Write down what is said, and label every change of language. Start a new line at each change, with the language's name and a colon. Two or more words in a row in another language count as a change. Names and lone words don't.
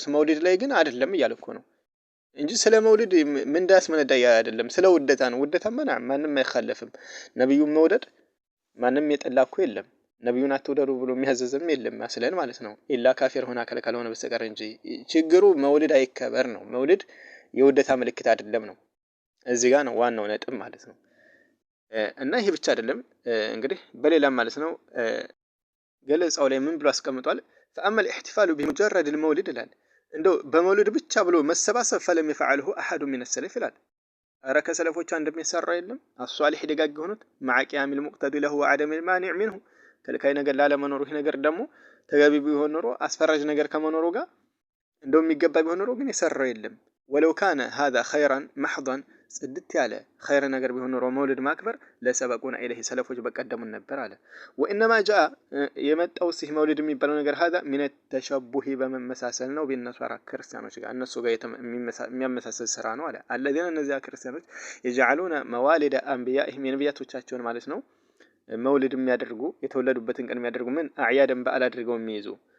Amharic: መውሊድ ላይ ግን አይደለም እያልኩ ነው እንጂ ስለ መውሊድ ምን እንዳስመነዳ አይደለም ስለ ውደታ ነው። ውደታ ማንም አይخالፍም። ነብዩን መውደድ ማንም የጠላኩ የለም። ነብዩን አትወደዱ ብሎ የሚያዘዝም የለም አስለን ማለት ነው።
Arabic: إلا كافر
Amharic: ሆና ካልሆነ በስተቀር እንጂ ችግሩ መውሊድ አይከበር ነው። መውሊድ የውደታ ምልክት አይደለም ነው። እዚህ ጋር ነው ዋናው ነጥብ ማለት ነው። እና ይሄ ብቻ አይደለም እንግዲህ በሌላም ማለት ነው ገለጻው ላይ ምን ብሎ አስቀምጧል?
Arabic: فأما الاحتفال بمجرد المولد
Amharic: ይላል እንደው በመውሊድ ብቻ ብሎ መሰባሰብ
Arabic: فلم يفعله أحد من السلف
Amharic: ይላል። አረ ከሰለፎች አንድም የሰራ የለም አሷሊህ ደጋግ ሆኑት
Arabic: مع قيام المقتدي له وعدم المانع منه
Amharic: ከልካይ ነገር ላለመኖሩ ይሄ ነገር ደግሞ ተገቢ ቢሆን ኖሮ አስፈራጅ ነገር ከመኖሩ ጋር እንደው የሚገባ ቢሆን ኖሮ ግን የሰራው የለም።
Arabic: ولو كان هذا خيرا محضا
Amharic: ጽድት ያለ ኸይር ነገር ቢሆን ኖሮ መውሊድ ማክበር
Arabic: لسبقونا إليه
Amharic: ሰለፎች በቀደሙን ነበር አለ።
Arabic: وإنما جاء
Amharic: የመጣው ሲህ መውሊድ የሚባለው ነገር
Arabic: هذا من التشبه
Amharic: በመመሳሰል ነው ቢነሷራ ክርስቲያኖች ጋር እነሱ ጋር የሚያመሳሰል ስራ ነው አለ። አለዚያ እነዚያ ክርስቲያኖች
Arabic: يجعلون موالد أنبيائهم
Amharic: የነቢያቶቻቸውን ማለት ነው መውሊድ የሚያደርጉ የተወለዱበትን ቀን የሚያደርጉ ምን አዕያደን በዓል አድርገው የሚይዙ